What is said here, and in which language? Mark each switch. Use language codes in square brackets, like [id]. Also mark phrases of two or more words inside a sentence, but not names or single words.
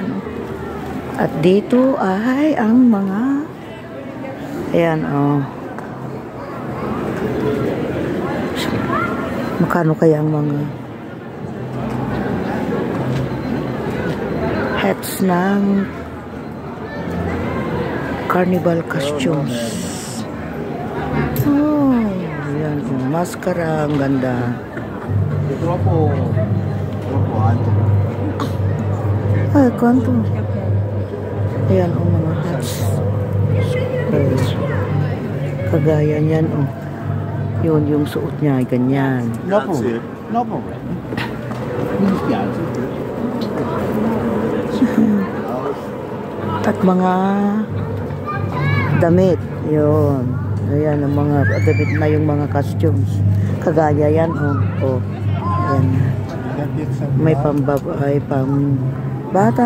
[tl] At dito ay ang mga ayan, magkano kaya ang mga hats ng [en] carnival costumes. [tl] Ayan, maskara, ang ganda. [it] Troppo alto. [tl] Ay, kwanto. Ayan, mga hats. Kagaya niyan, yun, yung suot niya ay ganyan. [en] No problem. No problem. [it] Mi dispiace. [tl] At mga damit, yun. Ayan, ang mga damit na yung mga costumes. Kagaya yan, ayan. May pambabay, pambata.